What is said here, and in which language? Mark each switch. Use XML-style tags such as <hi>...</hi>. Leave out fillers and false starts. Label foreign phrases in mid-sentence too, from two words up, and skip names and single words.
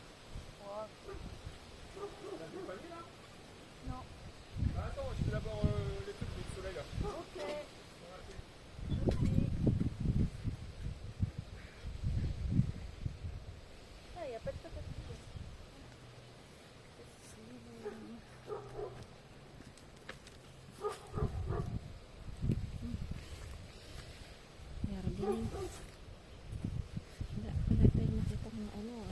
<fr>Ouais. T'as des palmiers, là? Non. Bah, attends, je fais d'abord les trucs du soleil, là. Ok. Ah, il n'y a pas de patate.</fr> <tl>Meron din. Wala tayong nakita ng ano ah.</tl>